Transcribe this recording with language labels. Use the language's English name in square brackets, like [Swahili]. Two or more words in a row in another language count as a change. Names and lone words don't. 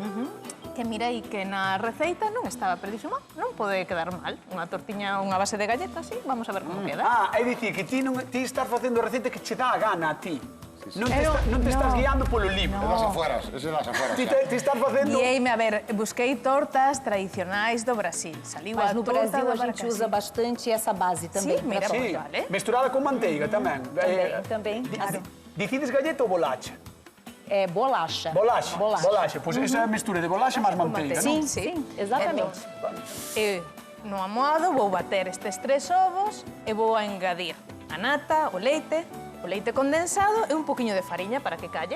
[Galician] Que mirei que na receita non estaba perdísimo, non pode quedar mal. Unha tortiña, unha base de galleta, sí, vamos a ver como queda. É dicir, que ti estás facendo a receita que che dá a gana a ti. Non te, Pero non te estás no. guiando polo libro. É das afueras, ese das afueras. Ti, xa. ti estás facendo... Guieime, a ver, busquei tortas tradicionais do Brasil. Saliu [Portuguese] Mas [Galician] a [Portuguese] no [Galician] torta [Portuguese] Brasil [Galician] do [Portuguese] a gente [Galician] abacaxi. [Portuguese] usa bastante essa base também. [Galician] Sim, mira, [Portuguese] pra [Galician] Sí, vale. mesturada con manteiga tamén. [Portuguese] Também. [Galician] Dicides galleta ou bolacha? [Portuguese] É bolacha. Bolacha. Bolacha. Bolacha. [Galician] Pois esa mistura de bolacha máis manteiga, [Portuguese] Sim, [Galician] non? [Portuguese] sim, exatamente. [Galician] E no amoado vou bater estes 3 ovos e vou a engadir a nata, o leite condensado e un poquinho de fariña para que calle.